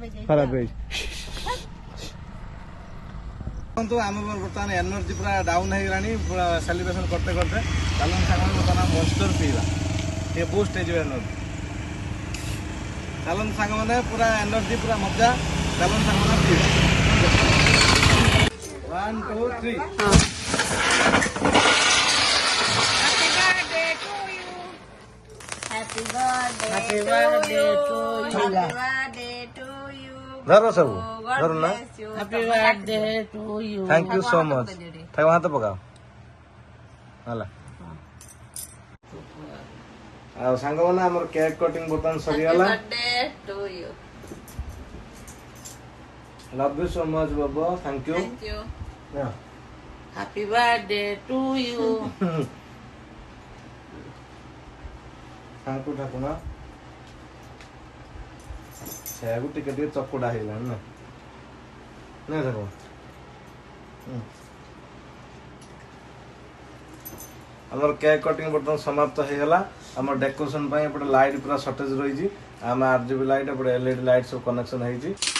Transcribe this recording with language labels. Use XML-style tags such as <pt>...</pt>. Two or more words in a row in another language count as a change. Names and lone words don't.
<or>ହେଇଛି ଦେଖନ୍ତୁ ଆମେ ବର୍ତ୍ତମାନ ଏନର୍ଜି ପୁରା ଡାଉନ ହେଇଗଲାଣି ପୁରା ସେଲିବ୍ରେସନ</or> <hi>करते करते</hi> <or>ଚାଲନ୍ତୁ ସାଙ୍ଗମାନେ ବର୍ତ୍ତମାନ ମନଷ୍ଟର ପିଇବା ଟିକେ ବୁଷ୍ଟ ହେଇଯିବ ଏନର୍ଜି ଚାଲନ୍ତୁ ସାଙ୍ଗମାନେ ପୁରା ଏନର୍ଜି ପୁରା ମଜା ଚାଲନ୍ତୁ ସାଙ୍ଗମାନେ ପିଇବା 1 2 3</or> <en>Happy birthday to you. Happy birthday to you.</en> <or>ଧର ସବୁ ଧର ନା</or> <en>Happy birthday to you. thank you so much</en> <or>ଠାକୁ ହାତ ପକାଅ ହେଲା ଆଉ ସାଙ୍ଗମାନେ ଆମର</or> <en>cake cutting</en> <or>ବର୍ତ୍ତମାନ ସରିଗଲା</or> <en>Happy birthday to you. love you so much babu thank you Thank you. Happy birthday to you.</en> <or>ଠାକୁ ଠାକୁ ନା ସେୟାକୁ ଟିକେ ଟିକେ ଚକୁଡା ହେଇଗଲାଣି ନା ନା ଠାକୁ ଆମର</or> <en>cake cutting</en> <or>ବର୍ତ୍ତମାନ ସମାପ୍ତ ହେଇଗଲା ଆମର ଡେକୋରେସନ ପାଇଁ ଏପଟେ ଲାଇଟ୍ ପୁରା ସର୍ଟେଜ ରହିଛି ଆମେ RGB ଲାଇଟ୍ ଏପଟେ LED ଲାଇଟ୍ ସବୁ କନେକ୍ସନ ହେଇଛି</or>